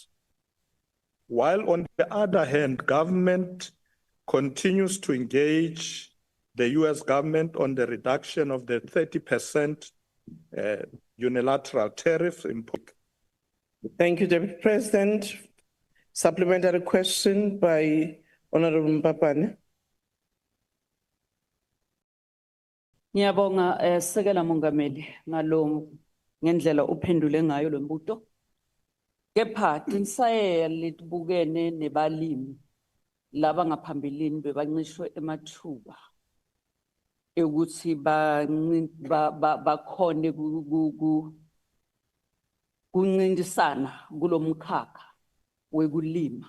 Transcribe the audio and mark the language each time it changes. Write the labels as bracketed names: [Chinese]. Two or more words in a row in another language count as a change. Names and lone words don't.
[English] While on the other hand, government continues to engage the US government on the reduction of the 30% unilateral tariff import. Thank you, Deputy President. Supplementary question by Honorable Mpapane. [Swati] Ngiyabonga Sekela Mongameli ngendlela uphendule ngayo lo mbuto. Kepha tinsaye litibukene nebalimi laba ngaphambilini bebancishwe emathuba ukuthi bakhone kuncintisana kulomkhakha wekulima.